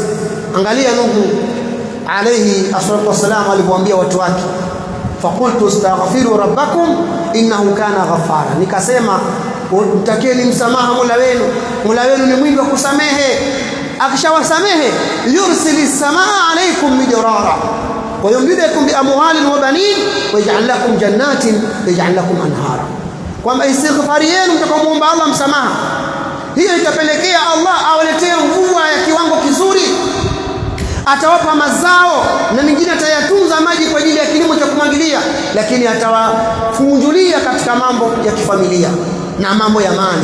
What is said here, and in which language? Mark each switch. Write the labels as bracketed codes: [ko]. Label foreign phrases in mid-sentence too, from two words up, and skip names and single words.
[sw] Angalia Nuhu [ar] عليه الصلاة والسلام [sw] alipoambia watu wake, [ar] فقلت استغفروا ربكم إنه كان غفارا, [sw] nikasema mtakeni msamaha Mola wenu ni mwingi wa kusamehe. [ar] Akishawasamehe, يرسل السماء عليكم مدرارا ويمددكم بأموال وبنين ويجعل لكم جنات ويجعل لكم أنهارا. [sw] Kwamba istighfari yenu mtakapoomba Allah msamaha, hiyo itapelekea Allah awaletee mvua ya kiwango kizuri, atawapa mazao na mingine atayatunza maji kwa ajili ya kilimo cha kumwagilia, lakini atawafungulia katika mambo ya kifamilia na mambo ya mali.